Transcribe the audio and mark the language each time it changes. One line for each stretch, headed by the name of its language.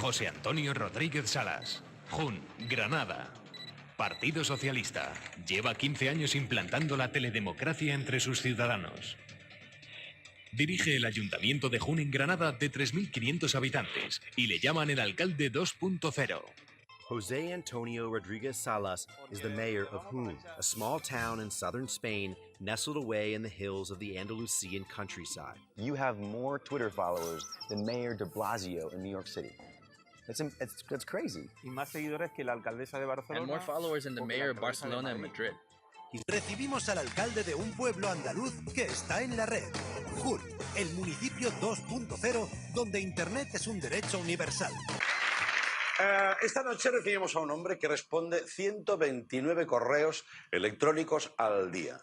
Spanish: José Antonio Rodríguez Salas, Jun, Granada. Partido Socialista. Lleva 15 años implantando la teledemocracia entre sus ciudadanos. Dirige el Ayuntamiento de Jun en Granada de 3.500 habitantes y le llaman el alcalde 2.0.
English: José Antonio Rodríguez Salas is the mayor of Jun, a small town in southern Spain nestled away in the hills of the Andalusian countryside. You have more Twitter followers than Mayor de Blasio in New York City. That's crazy.
Spanish: Y más seguidores que la alcaldesa de Barcelona.
English: And more followers than the mayor of Barcelona and Madrid.
Spanish: Recibimos al alcalde de un pueblo andaluz que está en la red. Jun, el municipio 2.0, donde Internet es un derecho universal. Esta noche recibimos a un hombre que responde 129 correos electrónicos al día.